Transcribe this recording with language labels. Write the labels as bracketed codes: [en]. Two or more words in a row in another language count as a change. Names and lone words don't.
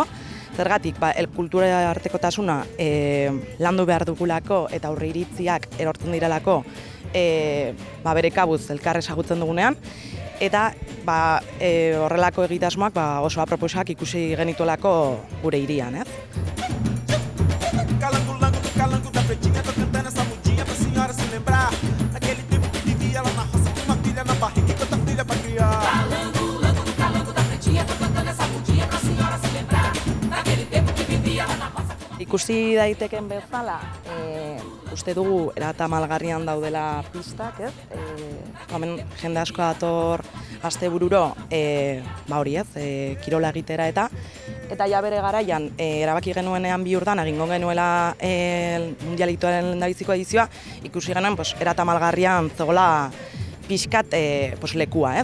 [eu] Zergatik, kultura artekotasuna landu behar dugulako eta aurre iritziak erortzen direlako bere kabuz elkar ezagutzen dugunean, eta horrelako egitasmoak oso aproposak ikusi genituelako gure hirian, ez? [pt] Calango do calango da pretinha, tô cantando essa mudinha pra senhora se lembrar. Naquele tempo que vivia lá na roça com uma filha na barriga e tanta filha pra criar. Calango do calango da pretinha, tô cantando essa mudinha pra senhora se lembrar. Naquele tempo que vivia lá na roça. [eu] Ikusi daiteken bezala, uste dugu eratamalgarrian daudela pistak, ez? Hemen jende asko dator astebururo hori ez, kirola egitera eta ja bere garaian erabaki genuenean bi urdan egingo genuela mundialitoaren lehendabiziko edizioa, ikusi genuen eratamalgarrian zegoela pixkat lekua, ez?